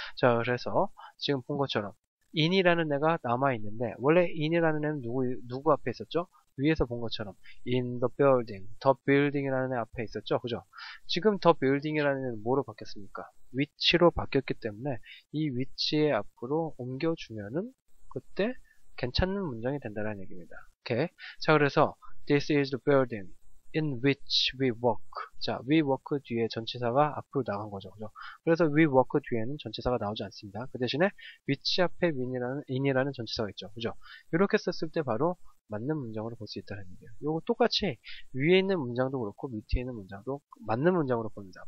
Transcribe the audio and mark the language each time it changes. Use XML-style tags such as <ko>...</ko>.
<ko>자, 그래서 지금 본 것처럼 in이라는 애가 남아있는데 원래 in이라는 애는 누구 앞에 있었죠? 위에서 본 것처럼 in the building이라는 애 앞에 있었죠. 그죠? 지금 the building이라는 애는 뭐로 바뀌었습니까? 위치로 바뀌었기 때문에 이 위치에 앞으로 옮겨주면은 그때 괜찮은 문장이 된다는 얘기입니다. 오케이. 자, 그래서</ko> <en>this is the building in which we work.</en> <ko>자, we work 뒤에 전치사가 앞으로 나간 거죠. 그죠? 그래서 we work 뒤에는 전치사가 나오지 않습니다. 그 대신에 which 앞에 in이라는 전치사가 있죠. 그죠? 이렇게 썼을 때 바로 맞는 문장으로 볼 수 있다는 얘기예요. 요거 똑같이 위에 있는 문장도 그렇고 밑에 있는 문장도 맞는 문장으로 봅니다.</ko>